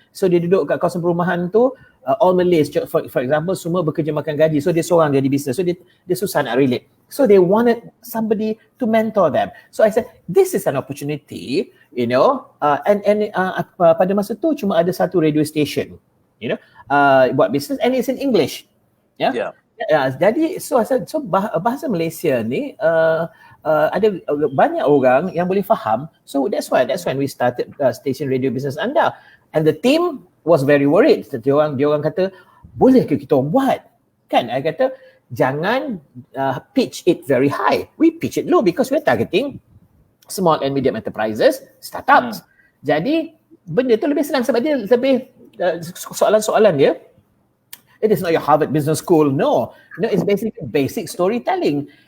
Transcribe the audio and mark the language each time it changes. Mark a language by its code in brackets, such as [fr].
[ms] So dia duduk kat kawasan perumahan tu, [en] all Malays, for example, [ms] semua bekerja makan gaji. So dia seorang jadi business. So dia susah nak relate. [en] So they wanted somebody to mentor them. So I said, this is an opportunity, you know, and [ms] pada masa tu cuma ada satu radio station, [en] you know, [ms] buat business, [en] and it's in English. Yeah. [ms] Jadi [en] so I said, [ms] so bahasa Malaysia ni ada banyak orang yang boleh faham. [en] So that's when we started station Radio Business Anda, and the team was very worried. [ms] Dia orang kata, boleh ke kita buat? Kan? I kata, jangan [en] pitch it very high. We pitch it low because we're targeting small and medium enterprises, startups. [ms] Jadi benda tu lebih senang sebab dia lebih soalan-soalan dia. [en] It is not your Harvard Business School. No, it's basically basic storytelling.